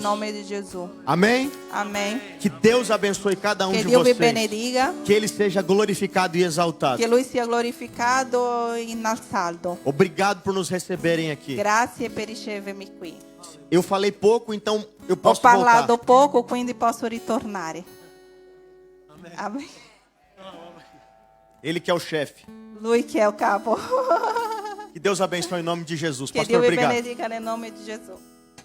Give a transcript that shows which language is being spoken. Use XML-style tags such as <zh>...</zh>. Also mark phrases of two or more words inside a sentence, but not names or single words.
<it>nome di Gesù.</it> <pt>Amém?</pt> <it>Amen.</it> <pt>Que Deus abençoe cada</pt> <it>Che</it> <pt>de</pt> <it>Dio vi</it> <pt>vocês.</pt> <it>benedica,</it> <pt>Que Ele seja glorificado e exaltado.</pt> <it>che Lui sia glorificato e innalzato.</it> <pt>Obrigado por nos receberem aqui.</pt> <it>Grazie per ricevermi qui.</it> <pt>Eu falei pouco, então eu</pt> <it>Ho</it> <pt>posso</pt> <it>parlato</it> <pt>voltar.</pt> <it>poco, quindi posso ritornare. Amen.</it> <pt>Ele que é o chefe.</pt> <it>Lui che è il capo.</it> <pt>Que Deus abençoe em nome de Jesus.</pt> <it>Che</it> <pt>Pastor,</pt> <it>Dio vi</it> <pt>obrigado.</pt> <it>benedica nel nome di Gesù.</it>